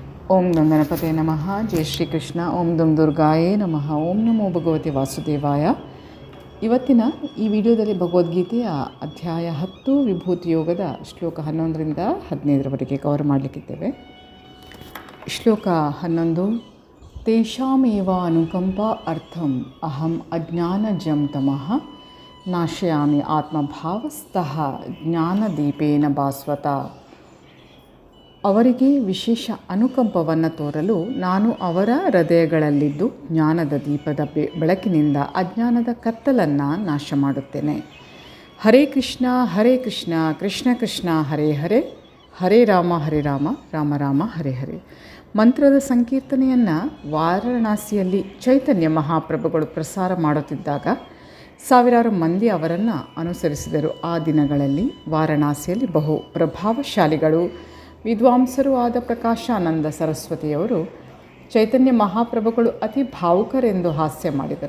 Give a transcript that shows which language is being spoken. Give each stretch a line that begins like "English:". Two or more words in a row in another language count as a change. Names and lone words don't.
Sanskrit: ಓಂ ಗಂ ಗಣಪತೆ ನಮಃ. ಜೈ ಶ್ರೀಕೃಷ್ಣ. ಓಂ ದುಂ ದುರ್ಗಾಯೇ ನಮಃ. ಓಂ ನಮೋ ಭಗವತೆ ವಾಸುದೇವಾಯ.
Kannada: ಇವತ್ತಿನ ಈ ವಿಡಿಯೋದಲ್ಲಿ ಭಗವದ್ಗೀತೆಯ ಅಧ್ಯಾಯ 10 ವಿಭೂತಿ ಯೋಗದ ಶ್ಲೋಕ 11ರಿಂದ 15ರವರೆಗೆ ಕವರ್ ಮಾಡಲಿಕ್ಕಿದ್ದೇವೆ. ಶ್ಲೋಕ 11.
Sanskrit: ತೇಷಾಮೇವ ಅನುಕಂಪ ಅರ್ಥಂ ಅಹಂ ಅಜ್ಞಾನಜಂ ತಮಃ ನಾಶಯಾಮಿ ಆತ್ಮಭಾವಸ್ಥಃ ಜ್ಞಾನದೀಪೇನ ಭಾಸ್ವತ.
Kannada: ಅವರಿಗೆ ವಿಶೇಷ ಅನುಕಂಪವನ್ನು ತೋರಲು ನಾನು ಅವರ ಹೃದಯಗಳಲ್ಲಿದ್ದು ಜ್ಞಾನದ ದೀಪದ ಬೆಳಕಿನಿಂದ ಅಜ್ಞಾನದ ಕತ್ತಲನ್ನು ನಾಶ ಮಾಡುತ್ತೇನೆ.
Sanskrit: ಹರೇ ಕೃಷ್ಣ ಕೃಷ್ಣ ಕೃಷ್ಣ ಹರೇ ಹರೇ, ಹರೇ ರಾಮ ರಾಮ ರಾಮ ಹರೇ ಹರೇ.
Kannada: ಮಂತ್ರದ ಸಂಕೀರ್ತನೆಯನ್ನು ವಾರಣಾಸಿಯಲ್ಲಿ ಚೈತನ್ಯ ಮಹಾಪ್ರಭುಗಳು ಪ್ರಸಾರ ಮಾಡುತ್ತಿದ್ದಾಗ ಸಾವಿರಾರು ಮಂದಿ ಅವರನ್ನು ಅನುಸರಿಸಿದರು. ಆ ದಿನಗಳಲ್ಲಿ ವಾರಣಾಸಿಯಲ್ಲಿ ಬಹು ಪ್ರಭಾವಶಾಲಿಗಳು ವಿದ್ವಾಂಸರೂ ಆದ ಪ್ರಕಾಶಾನಂದ ಸರಸ್ವತಿಯವರು ಚೈತನ್ಯ ಮಹಾಪ್ರಭುಗಳು ಅತಿ ಭಾವುಕರೆಂದು ಹಾಸ್ಯ ಮಾಡಿದರು.